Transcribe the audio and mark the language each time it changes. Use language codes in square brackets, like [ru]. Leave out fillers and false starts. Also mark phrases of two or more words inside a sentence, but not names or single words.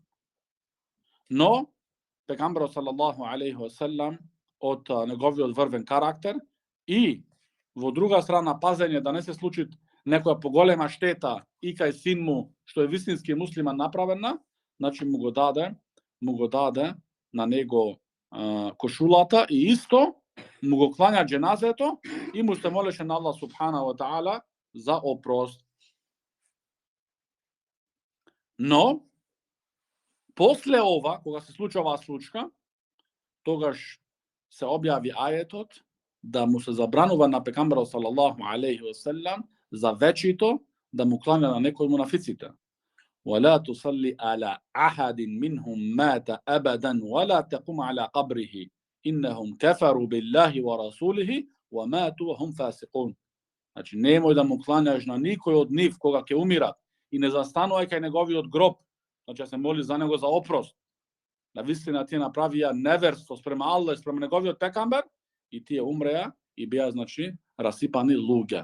[mk] Но, пекамберот [ar] صلى الله عليه وسلم [mk] од неговиот врвен карактер и во друга страна пазење да не се случи некоја поголема штета и кај син му, што е вистински муслиман направена, значи му го даде на него кошулата и исто му го клања џеназето и му се молеше на Аллах [ar] سبحانه وتعالى [mk] за опрост. Но, после ова, кога се случи оваа случка, тогаш се објави ајетот да му се забранува на пекамберот [ar] صلى الله عليه وسلم [mk] за вечито да му кланя на некој мунафиците. [ar] ولا تصلي على أحد منهم مات أبدا ولا تقم على قبره إنهم كفروا بالله ورسوله وماتوا وهم فاسقون. [mk] Значи, немој да му кланяш на никој од нив кога ќе умират и не застанувај кај неговиот гроб. Значи, се моли за него за опрост. На вистина тие направија неверство спрема Аллах, спрема неговиот пекамбер и тие умреа и беа, значи, расипани луѓе.